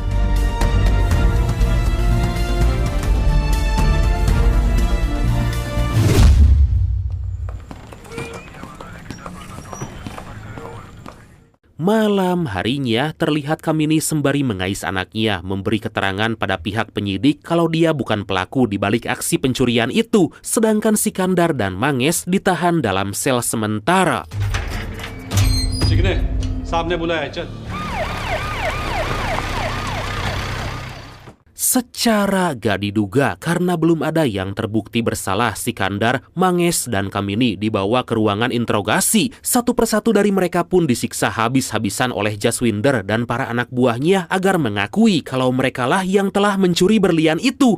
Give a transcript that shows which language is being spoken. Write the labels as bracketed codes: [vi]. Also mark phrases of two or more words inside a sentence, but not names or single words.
[id] Malam harinya, terlihat Kamini sembari mengais anaknya memberi keterangan pada pihak penyidik kalau dia bukan pelaku di balik aksi pencurian itu, sedangkan Sikandar dan Mangesh ditahan dalam sel sementara. [hi] चिकने साहब ने बुलाया है, चल. [id] Secara gak diduga, karena belum ada yang terbukti bersalah, Sikandar, Mangesh, dan Kamini dibawa ke ruangan interogasi. Satu persatu dari mereka pun disiksa habis-habisan oleh Jaswinder dan para anak buahnya agar mengakui kalau merekalah yang telah mencuri berlian itu.